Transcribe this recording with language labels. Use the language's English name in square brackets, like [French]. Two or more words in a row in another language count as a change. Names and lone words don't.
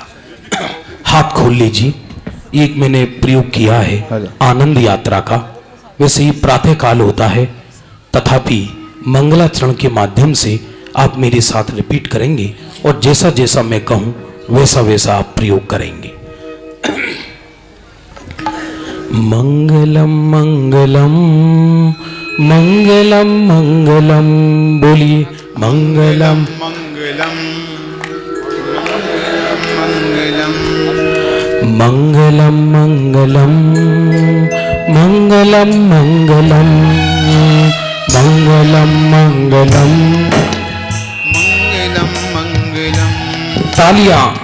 [Hindi] हाथ खोल लीजिए। एक मैंने प्रयोग किया है आनंद यात्रा का, वैसे ही प्रातः काल होता है, तथापि मंगलाचरण के माध्यम से आप मेरे साथ रिपीट करेंगे और जैसा जैसा मैं कहूँ वैसा वैसा आप प्रयोग करेंगे। [Prakrit languages] मंगलम मंगलम मंगलम मंगलम, बोलिए मंगलम मंगलम मंगलम मंगलम मंगलम मंगलम मंगलम मंगलम मंगलम मंगलम मंगलम। [Hindi] तालियां।